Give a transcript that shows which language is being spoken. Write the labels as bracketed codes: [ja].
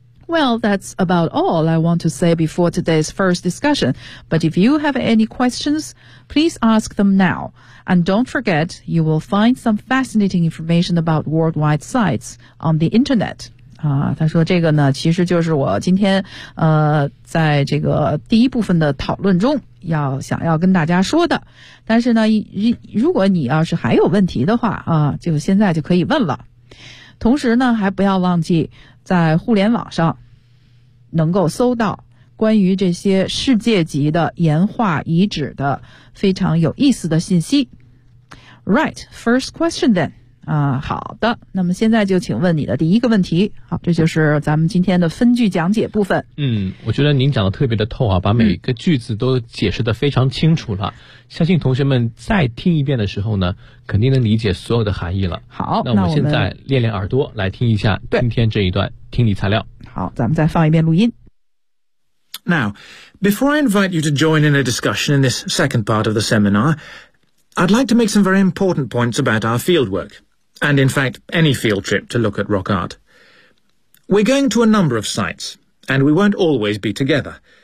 [en] Well, that's about all I want to say before today's first discussion. But if you have any questions, please ask them now. And don't forget, you will find some fascinating information about worldwide sites on the internet. [zh] 啊，他说这个呢，其实就是我今天在这个第一部分的讨论中要想要跟大家说的。但是呢，如果你要是还有问题的话啊，就现在就可以问了。同时呢，还不要忘记在互联网上能够搜到关于这些世界级的岩画遗址的非常有意思的信息。 [en] Right, first question then. [zh] 啊，好的，那么现在就请问你的第一个问题。好，这就是咱们今天的分句讲解部分。嗯，我觉得您讲的特别的透啊，把每个句子都解释的非常清楚了。相信同学们再听一遍的时候呢，肯定能理解所有的含义了。好，那我们现在练练耳朵来听一下今天这一段听力材料。好，咱们再放一遍录音。 [en] Now, before I invite you to join in a discussion in this second part of the seminar, I'd like to make some very important points about our fieldwork, and in fact, any field trip to look at rock art. We're going to a number of sites, and we won't always be together.